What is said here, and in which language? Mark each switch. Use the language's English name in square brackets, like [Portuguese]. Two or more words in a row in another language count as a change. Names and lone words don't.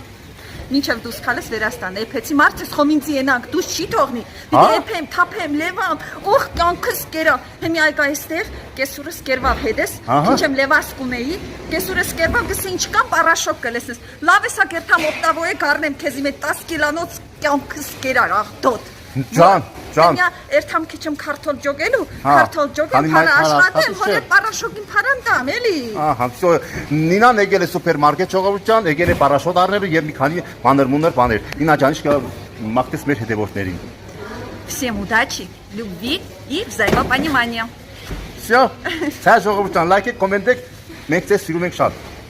[Armenian] Մինչև դուս քալես Վերաստան, էփեցի մարդս խոմինցի ենանք, դուս չի թողնի։ Դե էփեմ, թափեմ, լևամ, օխ կյանքս կերա։ Հիմի այգա էստեղ, կեսուրս կերվավ հետես, ինչեմ լևաս կունեի, կեսուրս կերվավ, գսի ինչ կա, պարաշոկ կլեսես։ Լավ էսա կերթամ օգտավոյ կարնեմ քեզի մեծ 10 կիլանոց կյանքս կերա աղտոտ։ Ջան։ Մենյա երթամ քիչեմ քարտոլ ջոգելու, քարտոլ ջոգեմ, փարա աշխատեմ, հորը պարաշոկին փարան տամ, էլի։ Ահա, всё, Նինան եկել է սուպերմարկետ ժողովուրդ ջան, եկել է պարաշոտ առնելու եւ մի քանի բաներ։ Նինա ջան, իշք մաղթես մեր հետևորդներին։ [Russian] Всем удачи, любви и взаимопонимания. Всё, [Armenian] ցա ժողովուրդ ջան, լայք եք, կոմենտեք, մենք ձեզ սիրում ենք շատ։